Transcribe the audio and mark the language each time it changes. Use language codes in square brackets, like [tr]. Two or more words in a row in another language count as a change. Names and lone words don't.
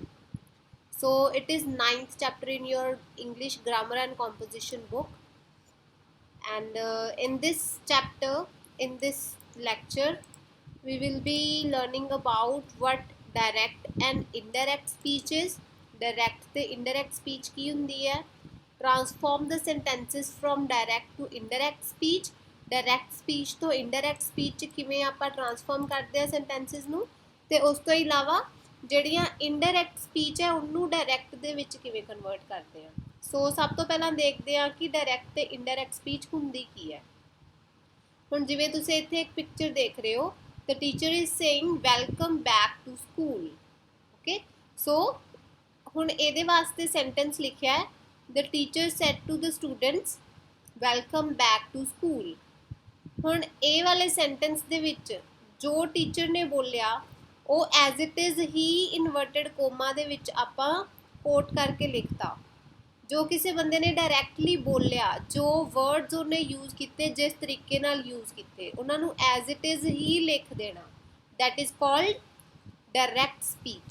[en] So it is ninth chapter in your English grammar and composition book, and in this chapter, in this lecture, we will be learning about what direct and indirect speech is. [pa] Direct ਤੇ [en] indirect speech [pa] ਕੀ ਹੁੰਦੀ ਹੈ? [en] Transform the sentences from direct to indirect speech. Direct speech [pa] ਤੋਂ [en] indirect speech [pa] 'ਚ ਕਿਵੇਂ ਆਪਾਂ ਟ੍ਰਾਂਸਫਾਰਮ ਕਰਦੇ ਆ sentences ਨੂੰ, ਤੇ ਉਸ ਤੋਂ ਇਲਾਵਾ ਜਿਹੜੀਆਂ indirect speech ਹੈ ਉਹਨੂੰ direct ਦੇ ਵਿੱਚ ਕਿਵੇਂ ਕਨਵਰਟ ਕਰਦੇ ਆ। ਸੋ ਸਭ ਤੋਂ ਪਹਿਲਾਂ ਦੇਖਦੇ ਆ ਕਿ direct ਤੇ [en] indirect speech [pa] ਹੁੰਦੀ ਕੀ ਹੈ। ਹੁਣ ਜਿਵੇਂ ਤੁਸੀਂ ਇੱਥੇ ਇੱਕ ਪਿਕਚਰ ਦੇਖ ਰਹੇ ਹੋ, [en] the teacher is saying welcome back to school. Okay, so [pa] ਹੁਣ ਇਹਦੇ ਵਾਸਤੇ sentence ਲਿਖਿਆ ਹੈ, [en] the teacher said to the students welcome back to school. [pa] ਹੁਣ ਇਹ ਵਾਲੇ sentence ਦੇ ਵਿੱਚ ਜੋ teacher ਨੇ ਬੋਲਿਆ ਉਹ [en] as it is [pa] ਹੀ [en] inverted comma [pa] ਦੇ ਵਿੱਚ ਆਪਾਂ ਕੋਟ ਕਰਕੇ ਲਿਖਤਾ। ਜੋ ਕਿਸੇ ਬੰਦੇ ਨੇ ਡਾਇਰੈਕਟਲੀ ਬੋਲਿਆ, ਜੋ ਵਰਡਸ ਉਹਨੇ ਯੂਜ਼ ਕੀਤੇ, ਜਿਸ ਤਰੀਕੇ ਨਾਲ ਯੂਜ਼ ਕੀਤੇ, ਉਹਨਾਂ ਨੂੰ [en] as it is [pa] ਹੀ ਲਿਖ ਦੇਣਾ। [en] that is called direct speech.